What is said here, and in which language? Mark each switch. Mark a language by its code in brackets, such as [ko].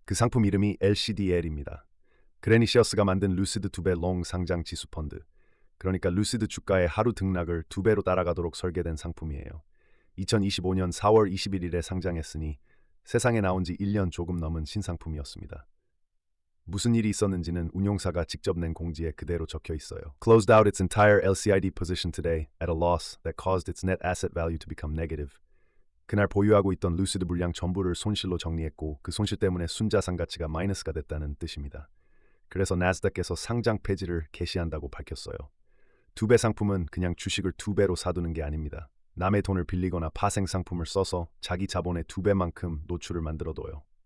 [ko] 그 상품 이름이 LCDL입니다. 그레니시어스가 만든 루시드 2배 롱 상장 지수 펀드. 그러니까 루시드 주가의 하루 등락을 2배로 따라가도록 설계된 상품이에요. 2025년 4월 21일에 상장했으니 세상에 나온 지 1년 조금 넘은 신상품이었습니다. 무슨 일이 있었는지는 운용사가 직접 낸 공지에 그대로 적혀 있어요. [en] Closed out its entire LCID position today at a loss that caused its net asset value to become negative. [ko] 그날 보유하고 있던 루시드 물량 전부를 손실로 정리했고 그 손실 때문에 순자산 가치가 마이너스가 됐다는 뜻입니다. 그래서 나스닥에서 상장 폐지를 개시한다고 밝혔어요. 2배 상품은 그냥 주식을 2배로 사두는 게 아닙니다. 남의 돈을 빌리거나 파생 상품을 써서 자기 자본의 2배만큼 노출을 만들어둬요.